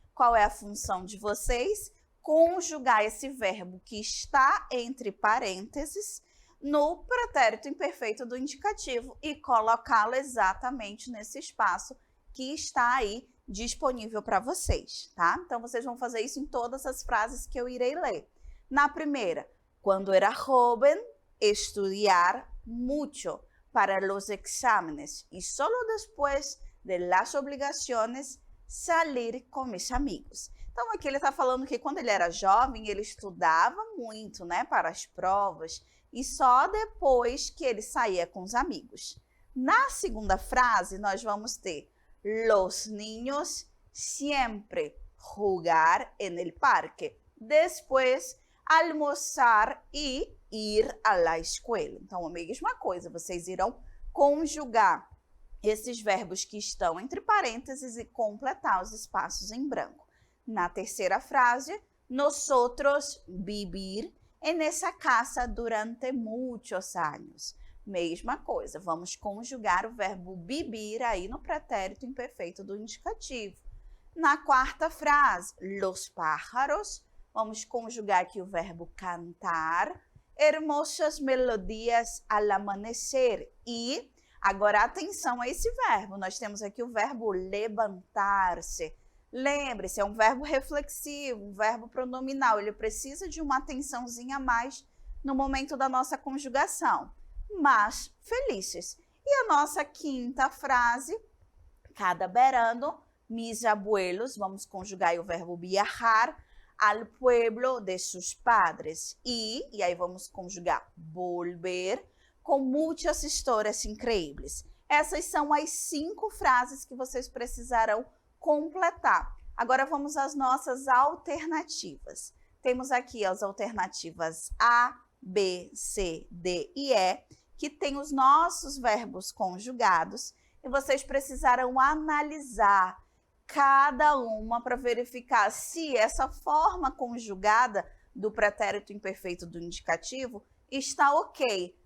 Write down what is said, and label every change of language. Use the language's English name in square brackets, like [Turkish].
[Portuguese] Qual é a função de vocês? Conjugar esse verbo que está entre parênteses no pretérito imperfeito do indicativo e colocá-lo exatamente nesse espaço que está aí disponível para vocês, tá? Então, vocês vão fazer isso em todas as frases que eu irei ler. Na primeira, [Spanish] quando era joven, estudiar mucho para los exámenes y solo después de las obligaciones salir com mis amigos. [Portuguese] Então, aqui ele está falando que quando ele era jovem, ele estudava muito, né, para as provas e só depois que ele saía com os amigos. Na segunda frase, nós vamos ter [Spanish] los niños siempre jugar en el parque, después [Portuguese] almoçar e [Spanish] ir à la escuela. [Portuguese] Então, a mesma coisa, vocês irão conjugar esses verbos que estão entre parênteses e completar os espaços em branco. Na terceira frase, [Spanish] nosotros vivir en esa casa durante muchos años. [Portuguese] Mesma coisa, vamos conjugar o verbo vivir aí no pretérito imperfeito do indicativo. Na quarta frase, [Spanish] los pájaros, [Portuguese] vamos conjugar aqui o verbo cantar, [Spanish] hermosas melodias al amanecer. [Portuguese] E agora atenção a esse verbo, nós temos aqui o verbo levantar-se. Lembre-se, é um verbo reflexivo, um verbo pronominal, ele precisa de uma atençãozinha a mais no momento da nossa conjugação. Mas felizes. E a nossa quinta frase, [Spanish] cada verano, mis abuelos, [Portuguese] vamos conjugar o verbo viajar, [Spanish] al pueblo de sus padres. [Portuguese] E aí vamos conjugar volver com muitas histórias incríveis. Essas são as 5 frases que vocês precisarão completar. Agora vamos às nossas alternativas. Temos aqui as alternativas A, B, C, D e E, que tem os nossos verbos conjugados, e vocês precisarão analisar cada uma para verificar se essa forma conjugada do pretérito imperfeito do indicativo está ok.